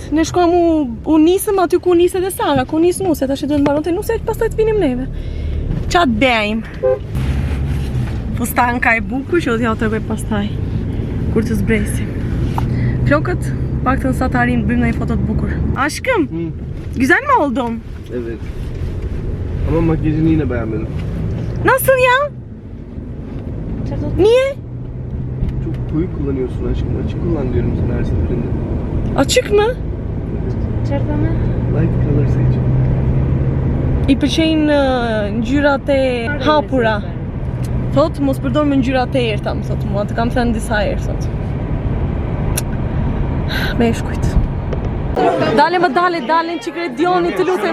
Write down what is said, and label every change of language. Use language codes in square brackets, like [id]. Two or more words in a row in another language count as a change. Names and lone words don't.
[sq] Ne shkojmë u nisëm aty ku niset e Sara, ku nis Nusja, tash duhet mbaronte Nusja, pastaj të vinim neve. Çfarë bëjmë? Fustanka e bukur që do t'ja tregoj pastaj kur të zbresim. Flokët, paktën sa të arrim bëjmë ndonjë foto të bukur. [tr] Aşkım, güzel mi oldum? Evet. Ama makyajını yine beğenmedim. Nasıl ya? Niye? Çok koyu kullanıyorsun aşkım. Açık kullan diyorum sana her seferinde. Açık mı? [en] Light color seç. [sq] I pëlqejnë ngjyrat e hapura. Thot, mos përdor me ngjyrat e errta, më thot mua, të kam thënë disa herë thot. Me shkujt. Dale çik Redioni, të lutem.